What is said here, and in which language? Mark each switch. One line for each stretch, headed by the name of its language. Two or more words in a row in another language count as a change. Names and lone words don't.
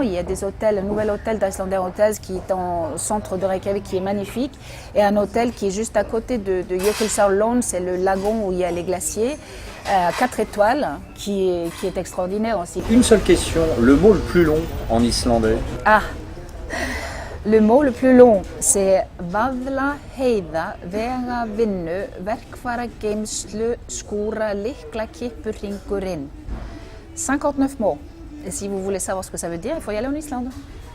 French: Il y a des hôtels, un nouvel hôtel d'Icelandair Hotels qui est au centre de Reykjavik qui est magnifique et un hôtel qui est juste à côté de Jökulsárlón, c'est le lagon où il y a les glaciers, 4 étoiles qui est extraordinaire aussi. Une seule question, le mot le plus long en islandais ? Ah, le mot le plus long, c'est
Icelandic: Vaðlaheiða vega vinnu verkfæra geymslu skúra lykla kippurhringurinn.
French: 59 mots. Et si vous voulez savoir ce que ça veut dire, il faut y aller en Islande.